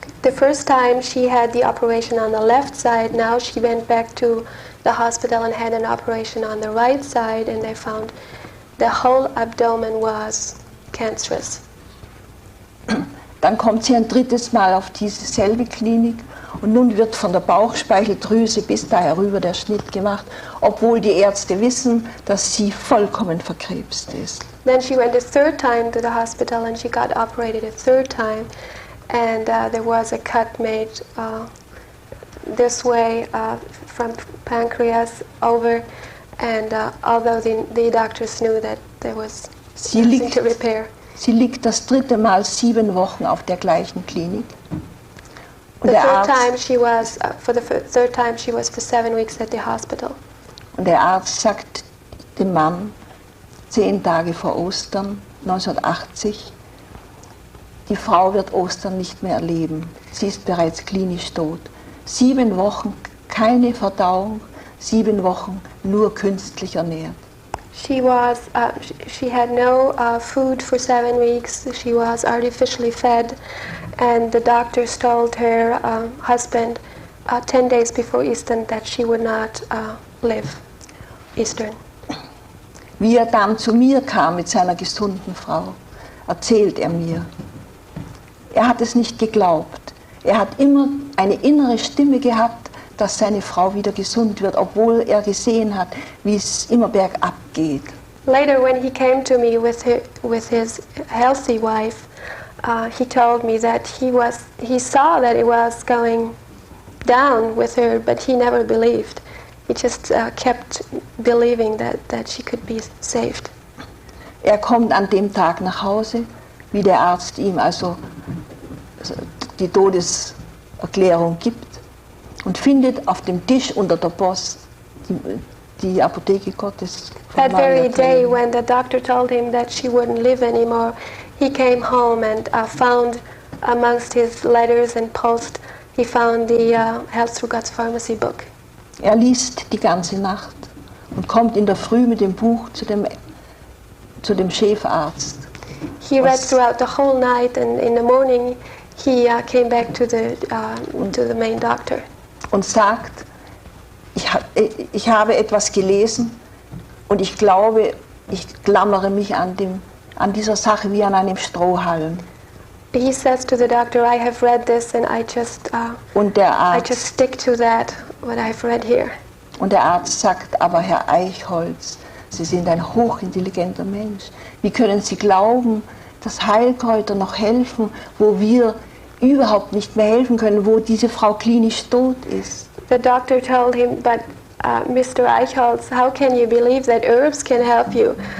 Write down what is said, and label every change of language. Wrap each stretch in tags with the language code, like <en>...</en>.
<en>The first time she had the operation on the left side, now she went back to the hospital and had an operation on the right side, and they found the whole abdomen was cancerous.</en> <de>Dann kommt sie ein drittes Mal auf diese selbe Klinik und nun wird von der Bauchspeicheldrüse bis da herüber der Schnitt gemacht, obwohl die Ärzte wissen, dass sie vollkommen verkrebst ist.</de> <en>Then she went a third time to the hospital and she got operated a third time, and there was a cut made this way from pancreas over, and although the doctors knew that there was nothing to repair.</en> <de>Sie liegt das dritte Mal 7 Wochen auf der gleichen Klinik. Und</de> <en>The</en> <de>der</de> <en>third</en> <de>Arzt,</de> <en>time she was, for the third time she was for 7 weeks at the hospital.</en> <de>und der Arzt sagt dem Mann, 10 Tage vor Ostern 1980, die Frau wird Ostern nicht mehr erleben. Sie ist bereits klinisch tot. 7 Wochen keine Verdauung, 7 Wochen nur künstlich ernährt.</de> <en>She had no food for 7 weeks. She was artificially fed, and the doctors told her husband 10 days before Easter that she would not live Easter.</en> <de>Wie er dann zu mir kam mit seiner gesunden Frau, erzählt er mir. Er hat es nicht geglaubt. Er hat immer eine innere Stimme gehabt, dass seine Frau wieder gesund wird, obwohl er gesehen hat, wie es immer bergab geht.</de> <en>Later, when he came to me with his healthy wife, he told me that he saw that it was going down with her, but he never believed. He just kept believing that she could be saved.</en> <de>Er kommt an dem Tag nach Hause, wie der Arzt ihm also die Todeserklärung gibt, und findet auf dem Tisch unter der Post die Apotheke Gottes.</de> <en>That very day when the doctor told him that she wouldn't live anymore, he came home and found amongst his letters and post, he found the Health Through God's Pharmacy book.</en> <de>Er liest die ganze Nacht und kommt in der Früh mit dem Buch zu dem Chefarzt.</de> <en>He read throughout the whole night, and in the morning he came back to the main doctor.</en> <de>Und sagt, ich habe etwas gelesen und ich glaube, ich klammere mich an dieser Sache wie an einem Strohhalm.</de> <en>He says to the doctor, I have read this and I just stick to that, what I've read here.</en> <de>Und der Arzt sagt, aber Herr Eichholz, Sie sind ein hochintelligenter Mensch. Wie können Sie glauben, dass Heilkräuter noch helfen, wo wir überhaupt nicht mehr helfen können, wo diese Frau klinisch tot ist?</de> <en>The doctor told him, but Mr. Eichholz, how can you believe that herbs can help you?</en>